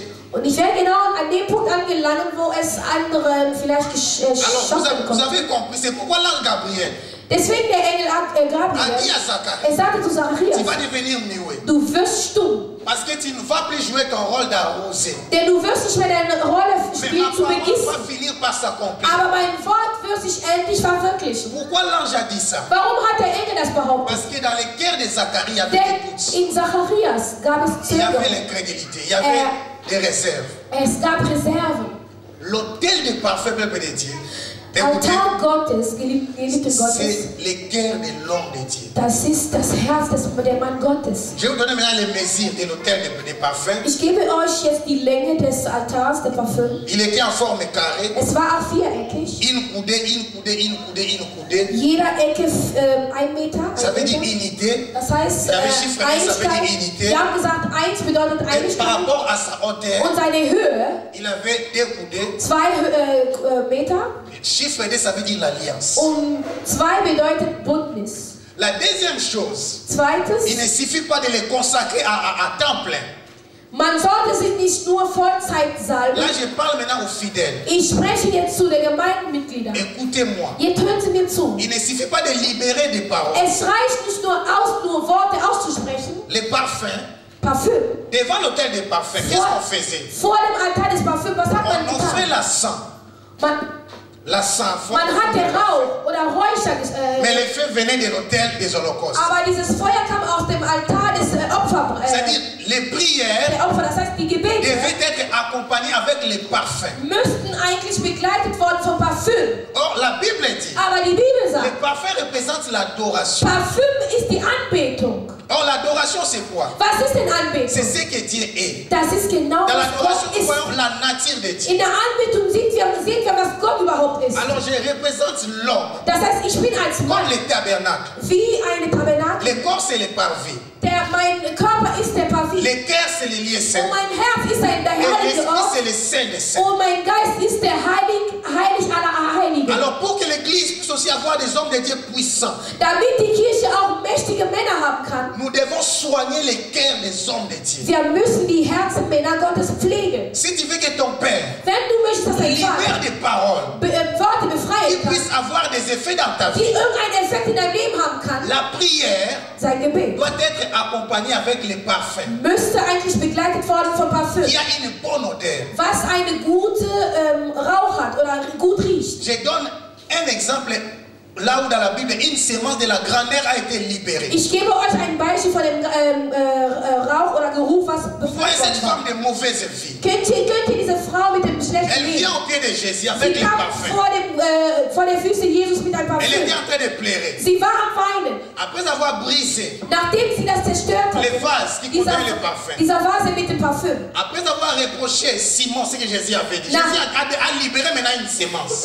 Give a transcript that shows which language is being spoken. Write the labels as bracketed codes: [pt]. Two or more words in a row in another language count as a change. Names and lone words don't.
[de] Und ich werde genau an dem Punkt angelangen, wo es anderen vielleicht [fr] Alors [de] schocken [fr] vous [de] kommt. [fr] avez compris, c'est pourquoi l'ange Gabriel [de] Deswegen der Engel [fr] a dit [de] Gabriel, [fr] à Zacharie, [de] sagte zu [fr] tu [de] Zacharias, [fr] vas devenir muet. [de] du wirst stumm. [fr] Parce que tu ne vas plus jouer ton rôle d'arroser. [de] Denn du wirst nicht mehr deine Rolle [fr] Mais [de] spielen [fr] ma [de] zu [fr] parole [de] begießen. [fr] va finir par s'accomplir. [de] Aber mein Wort wird sich endlich verwirklichen. [fr] Pourquoi l'ange a dit ça? [de] Warum hat der Engel das behauptet? [fr] Parce que dans les cœurs de Zacharie, il y avait [de] Denn [fr] des doutes. [de] in Zacharias gab es [fr] Il y avait [de] Zögerung. [fr] l'incrédulité, il y avait des réserves. [de] Es gab Reserven. [fr] L'autel de parfait peuple de Dieu [de] Altar Gottes, geliebte Gottes, [fr] c'est le cœur de l'homme de Dieu. [de] das ist das Herz der Mann Gottes. [fr] Je vais vous donner maintenant les mesures de l'autel de parfum. [de] Ich gebe euch jetzt die Länge des Altars, der Parfüm. [fr] Il était en forme carrée. [de] Es war viereckig. [fr] Une coudée, une coudée, une coudée, une coudée. [de] Jeder Ecke 1 Meter. [fr] Ça veut dire unité. [de] Das heißt, Einigkeit. Wir haben gesagt, 1 bedeutet [fr] Par [de] Einigkeit. [fr] rapport à sa hauteur, [de] Und seine Höhe, [fr] il avait 2 coudées. [de] 2 Meter. [fr] Chiffre 2, ça veut dire l'alliance. [de] Und 2 bedeutet Bündnis. [fr] La deuxième chose, [de] Zweites, [fr] il ne suffit pas de les consacrer à temps plein. [de] man sollte sich nicht nur Vollzeit salben. [fr] Là, je parle maintenant aux fidèles. [de] Ich spreche jetzt zu den Gemeindemitgliedern. [fr] Écoutez-moi. [de] Jetzt hören Sie mir zu. [fr] Il ne suffit pas de libérer des paroles. [de] Es reicht nicht nur Worte auszusprechen. [fr] Les parfums, [de] Parfüm. [fr] devant l'autel des parfums, qu'est-ce qu'on faisait? [de] Vor dem Altar des Parfüms, was hat man [fr] On offrait [de] getan? [fr] la sang. La sang. [de] Man hat den Rauch oder Räucher. [fr] Mais le feu venait de l'autel des holocaustes. [de] Aber dieses Feuer kam aus dem Altar des [fr] C'est-à-dire, les prières [de] der Opfer. Das heißt, die Gebete [fr] devaient être accompagnées avec les parfums. [de] müssten eigentlich begleitet worden vom Parfüm. [fr] Or, la Bible dit, [de] Aber die Bibel [fr] les [de] sagt, [fr] parfums représentent l'adoration. [de] Parfüm ist die Anbetung. [fr] Or, l'adoration, c'est quoi? [de] Was ist denn [fr] C'est [de] Anbetung? [fr] ce que Dieu est. [de] Das ist genau, [fr] Dans [de] was [fr] l'adoration, [de] Gott [fr] nous [de] ist. [fr] voyons la nature de Dieu. [de] In der Anbetung sehen wir, was Gott überhaupt ist. [fr] Alors, je représente l'homme [de] Das heißt, ich bin als [fr] comme [de] Mann [fr] les tabernacles. [de] wie eine Tabernakel. [fr] Le corps, c'est le parvis. [de] Mein Körper ist der Parvis. [fr] Le cœur, c'est le lieu saint. [de] Und mein Herz ist der [fr] Et [de] heilige [fr] l'esprit, [de] Ort. [fr] c'est le saint des saints. [de] Und mein Geist ist der heilig aller Heiligen. [fr] Alors, pour que l'église puisse aussi avoir des hommes de Dieu puissants, [de] Damit die Kirche auch mächtige Männer haben kann, [fr] nous devons soigner les cœurs des hommes de Dieu. [de] wir müssen die Herzen Männer Gottes pflegen. [fr] Si tu veux que ton père [de] Wenn du möchtest, dass dein [fr] libère [de] Vater [fr] des paroles [de] Worte befreien [fr] qui [de] kann, [fr] puissent avoir des effets dans ta [de] die [fr] vie, [de] irgendeinen Effekt in deinem Leben haben kann, [fr] la prière [de] sein Gebet [fr] doit être accompagnée avec les parfums [de] müsste eigentlich begleitet worden vom Parfüm, [fr] qui a une bonne odeur. [de] was eine gute Rauch hat oder gut riecht. [fr] Je donne un exemple là où dans la Bible une sémence de la grandeur a été libérée. [de] Ich gebe euch ein Beispiel von dem Rauch oder Geruch, was [fr] Vous voyez [de] befreit [fr] cette [de] worden [fr] femme de mauvaise vie. [de] war. Kennt ihr diese Frau mit dem schlechten [fr] Elle [de] Leben? [fr] vient au pied de Jésus [de] Sie [fr] avec les [de] kam [fr] parfums. [de] vor den Füßen Jesus mit einem [fr] Elle [de] Parfüm. [fr] était en train de pleurer. [de] Sie war am Weinen. [fr] Après avoir brisé [de] Nachdem sie das zerstört [fr] les [de] hatte, [fr] vases qui contenaient le parfum, [de] dieser Vase mit dem Parfüm. [fr] après avoir reproché Simon ce que Jésus avait dit, [de] Non. [fr] Jésus a libéré maintenant une sémence.